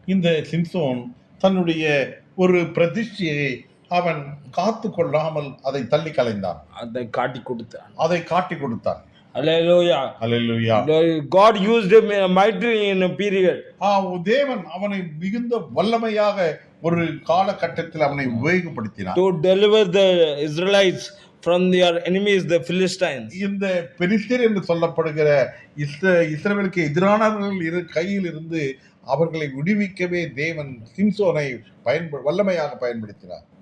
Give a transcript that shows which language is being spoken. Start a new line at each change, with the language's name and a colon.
Tamil: இந்த சிம்சோன் தன்னுடைய ஒரு பிரதிஷ்டையை அவன் காத்து கொள்ளாமல் அதை தள்ளி கலைந்தான், அதை காட்டி கொடுத்தான்.
English: Hallelujah. Hallelujah. God used him mightily in a period.
Tamil: தேவன் அவனை மிகுந்த வல்லமையாக ஒரு காலகட்டத்தில் அவனை உபயோகப்படுத்தினார்.
English: To deliver the Israelites from their enemies, the Philistines.
Tamil: இந்த பெலிஸ்தர் என்று சொல்லப்படுகிற இஸ்ரவேலுக்கு எதிரானவர்கள் கையில் இருந்து அவர்களை விடுவிக்கவே தேவன் சிம்சோனை வல்லமையாக பயன்படுத்தினார்.